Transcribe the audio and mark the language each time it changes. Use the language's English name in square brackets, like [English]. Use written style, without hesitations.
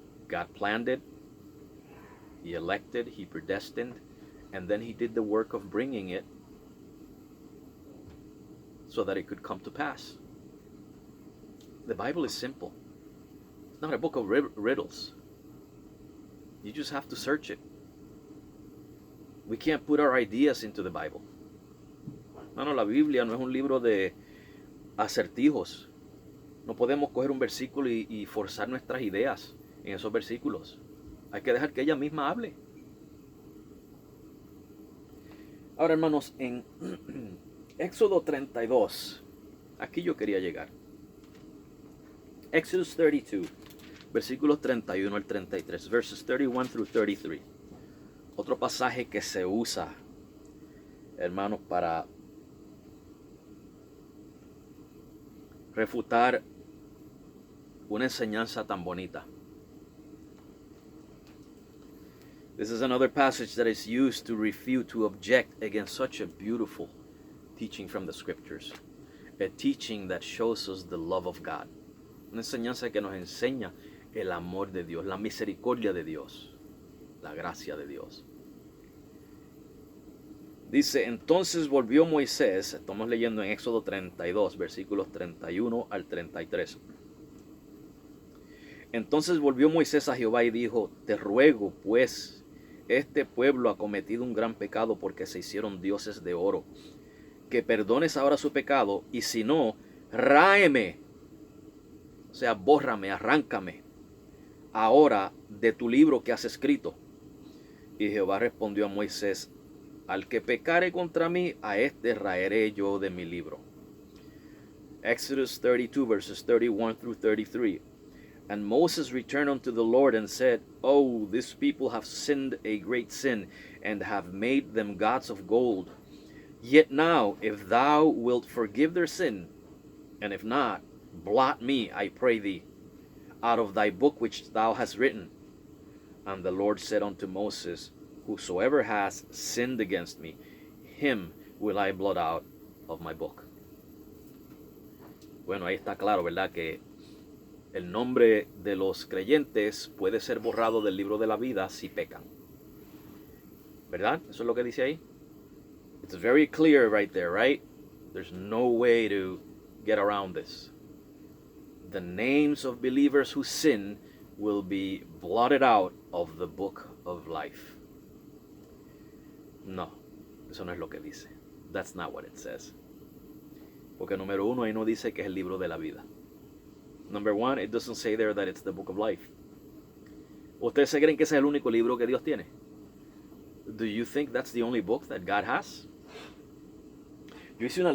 [English] God planned it, He elected, He predestined, and then He did the work of bringing it so that it could come to pass. The Bible is simple. It's not a book of riddles. You just have to search it. We can't put our ideas into the Bible. [Spanish] No, la Biblia no es un libro de acertijos. No podemos coger un versículo y forzar nuestras ideas en esos versículos. Hay que dejar que ella misma hable. Ahora, hermanos, en Éxodo 32, aquí yo quería llegar. [English] Exodus 32, [Spanish] versículos 31 al 33, [English] verses 31 through 33. [Spanish] Otro pasaje que se usa, hermanos, para refutar una enseñanza tan bonita. [English] This is another passage that is used to refute, to object against such a beautiful teaching from the scriptures. A teaching that shows us the love of God. [Spanish] Una enseñanza que nos enseña el amor de Dios, la misericordia de Dios, la gracia de Dios. Dice, entonces volvió Moisés, estamos leyendo en Éxodo 32, versículos 31 al 33. Entonces volvió Moisés a Jehová y dijo, te ruego, pues, este pueblo ha cometido un gran pecado porque se hicieron dioses de oro, que perdones ahora su pecado, y si no, ráeme, o sea, bórrame, arráncame, ahora de tu libro que has escrito. Y Jehová respondió a Moisés, al que pecare contra mí, a este raeré yo de mi libro. [English] Exodus 32, verses 31 through 33. And Moses returned unto the Lord and said, Oh, this people have sinned a great sin, and have made them gods of gold. Yet now, if thou wilt forgive their sin, and if not, blot me, I pray thee, out of thy book which thou hast written. And the Lord said unto Moses, Whosoever has sinned against me, him will I blot out of my book. [Spanish] Bueno, ahí está claro, ¿verdad? Que el nombre de los creyentes puede ser borrado del libro de la vida si pecan. ¿Verdad? Eso es lo que dice ahí. [English] It's very clear right there, right? There's no way to get around this. The names of believers who sin will be blotted out of the book of life. [Spanish] No, eso no es lo que dice. [English] That's not what it says. [Spanish] Porque número uno, ahí no dice que es el libro de la vida. [English] Number one, it doesn't say there that it's the book of life. [Spanish] ¿Ustedes se creen que ese es el único libro que Dios tiene? [English] Do you think that's the only book that God has? [Spanish] Yo hice una